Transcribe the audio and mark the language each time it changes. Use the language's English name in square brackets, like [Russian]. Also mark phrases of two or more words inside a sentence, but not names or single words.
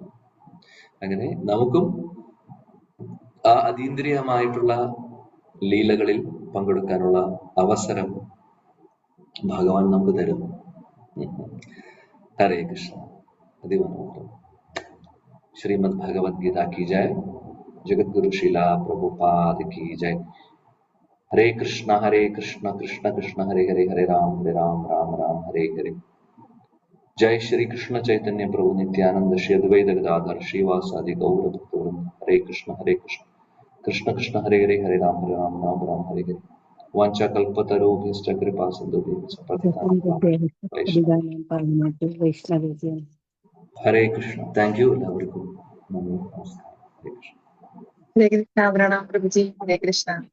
[Malayalam] അങ്ങനെ നമുക്കും ആ അതീന്ദ്രിയമായിട്ടുള്ള ലീലകളിൽ പങ്കെടുക്കാനുള്ള അവസരം ഭഗവാൻ നമുക്ക് തരുന്നു. ഹരേ കൃഷ്ണ. അതിമനോഹരം. [Hindi] ശ്രീമദ് ഭഗവത്ഗീത की जय, जगद्गुरु श्रीला प्रभुपाद की जय. [Sanskrit] हरे कृष्ण कृष्ण कृष्ण हरे हरे, हरे राम राम राम हरे हरे. जय श्री कृष्ण चैतन्य प्रभु नित्यानंद श्री अद्वैत गदाधर श्रीवासादि गौर भक्तवृंद. हरे कृष्ण कृष्ण कृष्ण हरे हरे, हरे राम राम हरे हरे. वाञ्छाकल्पतरुभ्यश्च कृपा सिन्धुभ्यश्च [Malayalam] ഹരേ കൃഷ്ണ. [English] thank you [Malayalam] എല്ലാവർക്കും. നന്ദി, നമസ്കാരം. ഹരേ കൃഷ്ണ. ഹരേ കൃഷ്ണ. പ്രണാം പ്രഭുജി. ഹരേ കൃഷ്ണ.